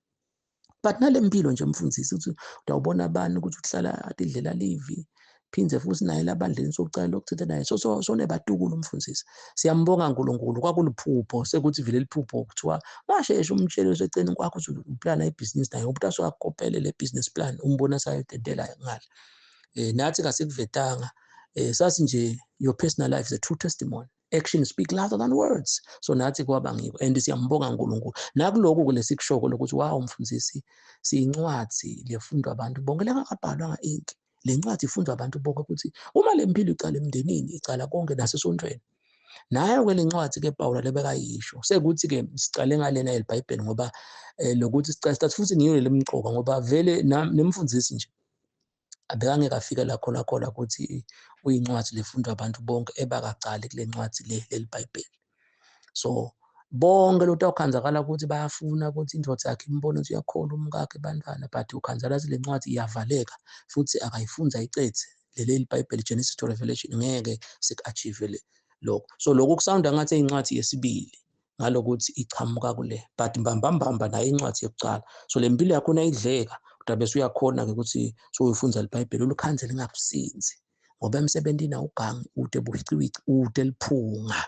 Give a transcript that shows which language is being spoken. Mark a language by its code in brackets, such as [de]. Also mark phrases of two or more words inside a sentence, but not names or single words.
[ss] but nale mpilo nje mfundisi ukuthi utawubona abantu ukuthi uhlala atidlela livi phinze futhi naye labandleni sokucala lokuthitha naye so nebatukulu umfundisi siyambonga uNkulunkulu kwakuliphupho sekuthi vile liphupho kuthiwa washeshe umtshele useceni kwakho ukuthi uplana ibhizinisi naye umuntu asakopele le [en] business plan [ss] umbona sayededela ngale nathi kasikuvetanga sasi nje [en] your personal life is a true testimony action speak louder than words. [ss] So nathi kwaba ngiko and siyambonga uNkulunkulu nakuloko kulesikushoko lokuthi wow mfundisi siyincwadi lefundwa abantu bonke lengakabhalwanga inki le ncwadi ifundwa abantu bonke ukuthi uma le mpilo icala emndenini icala konke nasesontweni nayo ke le ncwadi ke Pawulo lebekayisho sekuthi ke sicale ngalena eBhayibheli ngoba lokuthi sicela futhi ngiyo lemqoka ngoba vele nemfundisi nje abekangeke afike la khona ukuthi uyincwadi lefundwa abantu bonke ebakacali kule ncwadi leli Bhayibheli. So bonke lo tawukhanzakala ukuthi bayafuna ukuthi indvodza yakhe imbone ukuthi uyakholwa umkakhe bantwana but ukhanzakala ukuthi le ncwadi iyavaleka futhi akayifunza ayicethe leli Bhayibheli [en] Genesis to Revelation [ss] ngeke sik-achieve lokho. So lokho kusawunda ngathi incwadi yesibili ngalokuthi ichamuka kule but mbambamba nayo incwadi yokucala. So le mpilo yakho nayidleka kodwa bese uyakhona ke ukuthi soyifunza leBhayibheli ulukhanze lingakusinzi ngoba emsebentini awugangi ude buhiciwici ude liphunga.